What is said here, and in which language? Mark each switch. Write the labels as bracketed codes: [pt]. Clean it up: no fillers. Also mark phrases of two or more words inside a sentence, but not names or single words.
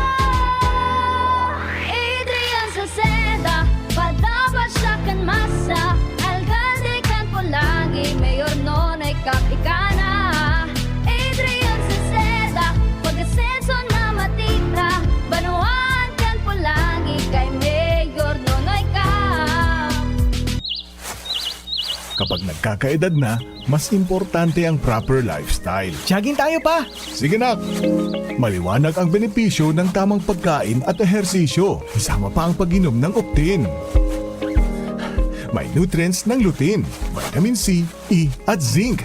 [bik] Adrian Salceda, padaba siya kan masa. Alcalde kan Pulangi, mayor nonoy kapikana. Adrian Salceda, pag-asenso na matita. Banuan kan Pulangi, kay mayor nonoy kap. [tl] Kapag nagkakaedad na, mas importante ang [en] proper lifestyle. [tl] Jogging tayo pa! Sige nak! Maliwanag ang benepisyo ng tamang pagkain at ehersisyo. Isama pa ang pag-inom ng Optin. May nutrients ng lutein, vitamin C, E at zinc.